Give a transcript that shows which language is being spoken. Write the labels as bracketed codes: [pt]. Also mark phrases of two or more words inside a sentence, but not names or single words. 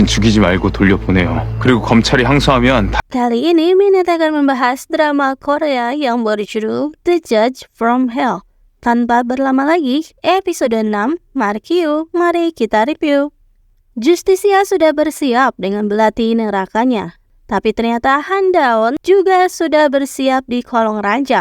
[ko] 죽이지 말고 돌려보내요. 그리고 검찰이 항소하면 [id] Kali ini Minute akan membahas drama Korea yang berjudul The Judge from Hell. Tanpa berlama lagi, episode 6, mari kita review. Justisia sudah bersiap dengan belati nerakanya. Tapi ternyata Han Daeon juga sudah bersiap di kolong ranjang.